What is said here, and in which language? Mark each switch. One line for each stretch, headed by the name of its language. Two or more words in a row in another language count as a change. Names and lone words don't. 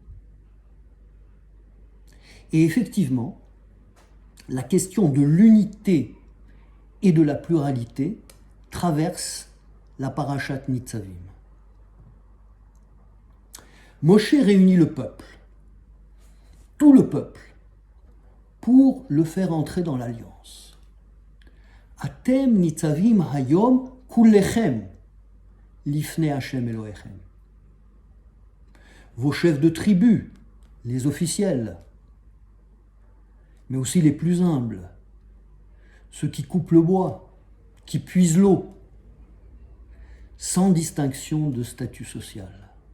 French: Et effectivement, la question de l'unité et de la pluralité traverse la Parashat Nitzavim. Moshe réunit le peuple, tout le peuple, pour le faire entrer dans l'alliance.
Hebrew: אתם נצבים היום כלכם לפני השם אלהיכם.
French: Vos chefs de tribu, les officiels, mais aussi les plus humbles, ceux qui coupent le bois, qui puisent l'eau, sans distinction de statut social.